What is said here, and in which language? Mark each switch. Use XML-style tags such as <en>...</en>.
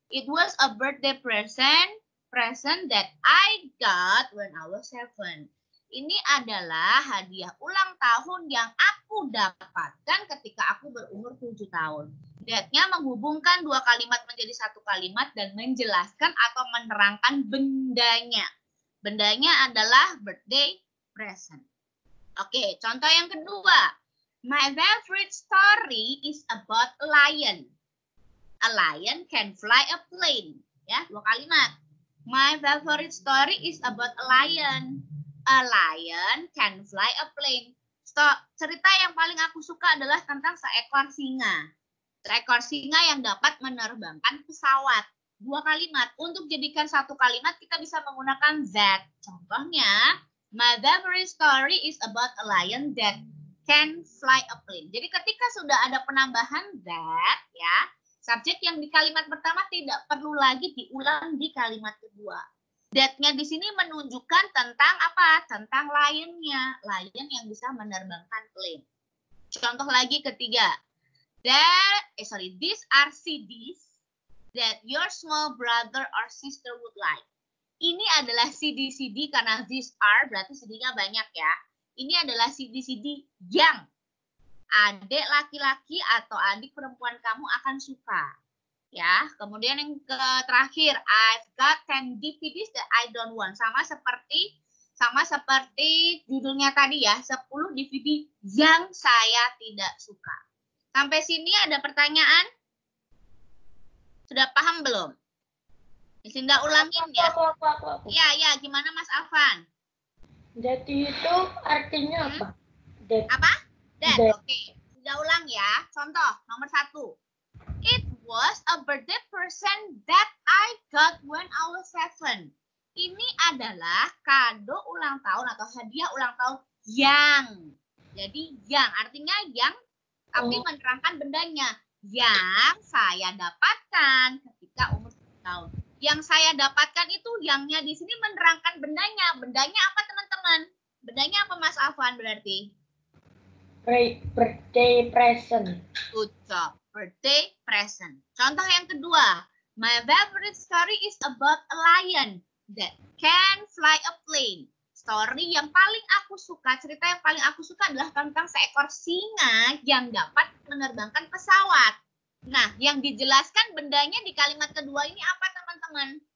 <en>It was a birthday present that I got when I was 7.</en> <id>Ini adalah hadiah ulang tahun yang aku dapatkan ketika aku berumur 7 tahun. That-nya menghubungkan 2 kalimat menjadi 1 kalimat dan menjelaskan atau menerangkan bendanya. Bendanya adalah birthday present. Oke, contoh yang kedua.</id> <en>My favorite story is about a lion. A lion can fly a plane.</en> <id>Ya, 2 kalimat.</id> <en>My favorite story is about a lion. A lion can fly a plane.</en> <id>Cerita yang paling aku suka adalah tentang seekor singa. Seekor singa yang dapat menerbangkan pesawat. 2 kalimat. Untuk jadikan 1 kalimat kita bisa menggunakan that. Contohnya,</id> <en>my favorite story is about a lion that can fly a plane.</en> <id>Jadi ketika sudah ada penambahan that, ya, subjek yang di kalimat pertama tidak perlu lagi diulang di kalimat kedua. That-nya di sini menunjukkan tentang apa? Tentang lion-nya. Lion yang bisa menerbangkan plane. Contoh lagi ketiga.</id> <en>These are CDs that your small brother or sister would like.</en> <id>Ini adalah CD-CD karena</id> <en>these are</en> <id>berarti CD-nya banyak ya. Ini adalah CD-CD yang adik laki-laki atau adik perempuan kamu akan suka. Ya, kemudian yang terakhir,</id> <en>I've got 10 DVDs that I don't want.</en> <id>Sama seperti judulnya tadi ya, 10 DVD yang saya tidak suka. Sampai sini ada pertanyaan? Sudah paham belum? Sinda ulangin ya. Aku. Ya, gimana Mas Afan? Jadi itu artinya apa? Apa?</id> <en>That.</en> <id>Oke. Sudah ulang ya. Contoh nomor 1.</id> <en>It was a birthday present that I got when I was 7.</en> <id>Ini adalah kado ulang tahun atau hadiah ulang tahun yang. Jadi yang artinya yang tapi menerangkan bendanya. Yang saya dapatkan ketika umur 7 tahun. Yang saya dapatkan itu yangnya di sini menerangkan bendanya. Bendanya apa teman-teman? Bendanya apa Mas Afwan berarti?</id> <en>Birthday present. Good job. Birthday present.</en> <id>Contoh yang kedua.</id> <en>My favorite story is about a lion that can fly a plane.</en> <id>Story yang paling aku suka, cerita yang paling aku suka adalah tentang seekor singa yang dapat menerbangkan pesawat. Nah, yang dijelaskan bendanya di kalimat kedua ini apa teman-teman?</id>